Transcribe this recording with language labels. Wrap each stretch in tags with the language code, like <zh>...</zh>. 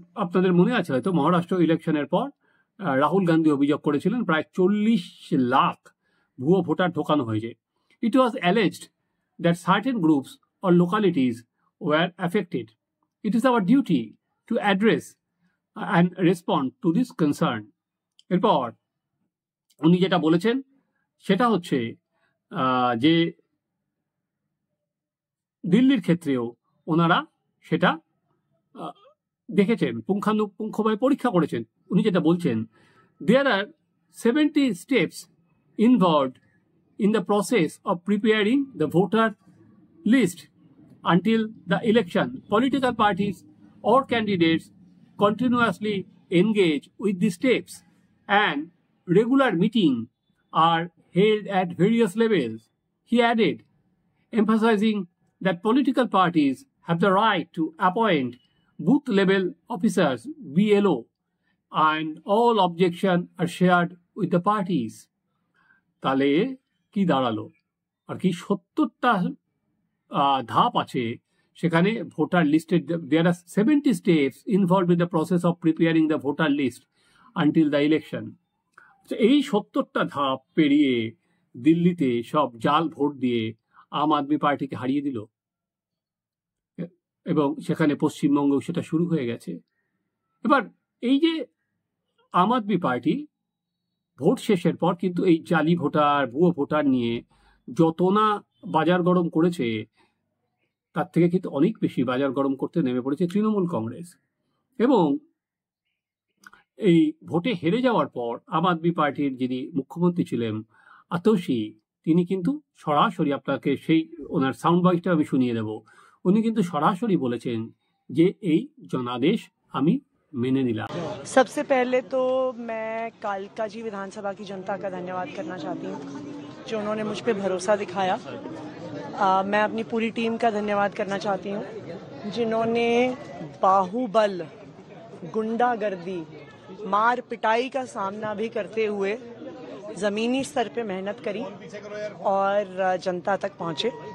<bn>আপনাদের মনে আছে হয়তো মহারাষ্ট্র ইলেকশনের পর রাহুল গান্ধী অভিযোগ করেছিলেন প্রায় 40 লাখ ভুয়ো ভোটার ঢোকানো হয়েছে।</bn> <en>It was alleged that certain groups or localities were affected. It is our duty to address and respond to this concern.</en> <bn>এরপর উনি যেটা বলেছেন সেটা হচ্ছে যে দিল্লির ক্ষেত্রেও ওনারা সেটা দেখেছেন, পুঙ্খানুপুঙ্খভাবে পরীক্ষা করেছেন। উনি যেটা বলছেন,</bn> <en>there are 70 steps involved in the process of preparing the voter list until the election. Political parties or candidates continuously engage with the steps and regular meetings are held at various levels. He added, emphasizing that political parties have the right to appoint booth level officers, BLO, and all objections are shared with the parties.</en> <bn>তাহলে কি দাঁড়ালো? আর কি 70টা ধাপ আছে সেখানে voter লিস্টের।</bn> <en>there are 70 steps involved in the process of preparing the voter list until the election.</en> <bn>এই 70টা ধাপ পেরিয়ে দিল্লিতে সব জাল ভোট দিয়ে আম আদমি পার্টিকে হারিয়ে দিল এবং সেখানে পশ্চিমবঙ্গেও সেটা শুরু হয়ে গেছে। এবার এই যে আম আদমি পার্টি ভোট শেষের পর কিন্তু এই জালি ভোটার, ভুয়ো ভোটার নিয়ে যত না বাজার গরম করেছে তার থেকে কিন্তু অনেক বেশি বাজার গরম করতে নেমে পড়েছে তৃণমূল কংগ্রেস। এবং এই ভোটে হেরে যাওয়ার পর আম আদমি পার্টির যিনি মুখ্যমন্ত্রী ছিলেন আতোশি, তিনি কিন্তু সরাসরি, আপনাকে সেই ওনার সাউন্ড বাইটটা আমি শুনিয়ে দেব, উনি কিন্তু সরাসরি বলেছেন যে এই জনাদেশ আমি মেনে নিলাম।</bn> <hi>सबसे पहले तो मैं कालका जी विधानसभा की जनता का धन्यवाद करना चाहती हूँ जो उन्होंने मुझ पर भरोसा दिखाया। मैं अपनी पूरी टीम का धन्यवाद करना चाहती हूँ जिन्होंने बाहुबल, गुंडागर्दी, मार पिटाई का सामना भी करते हुए ज़मीनी स्तर पे मेहनत करी और जनता तक पहुँचे।</hi>